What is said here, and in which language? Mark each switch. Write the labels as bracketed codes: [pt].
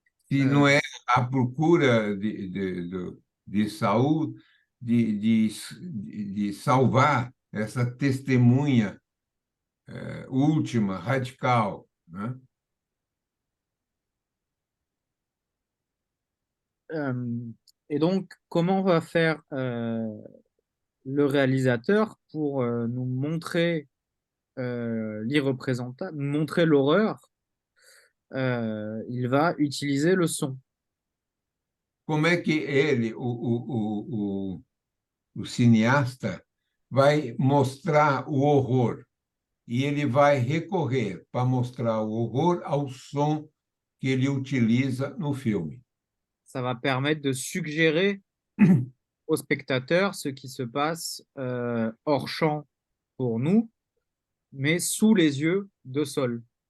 [pt] Se não é a procura de Saul de salvar essa testemunha última, radical, né? [fr] Et donc, comment va faire le réalisateur pour nous montrer l'irreprésentable, nous montrer l'horreur? Il va utiliser le son. [pt] Como é que ele, o cineasta, vai mostrar o horror? E ele vai recorrer para mostrar o horror ao som que ele utiliza no filme. [fr] Ça va permettre de suggérer aux spectateurs ce qui se passe hors champ pour nous, mais sous les yeux de Sol.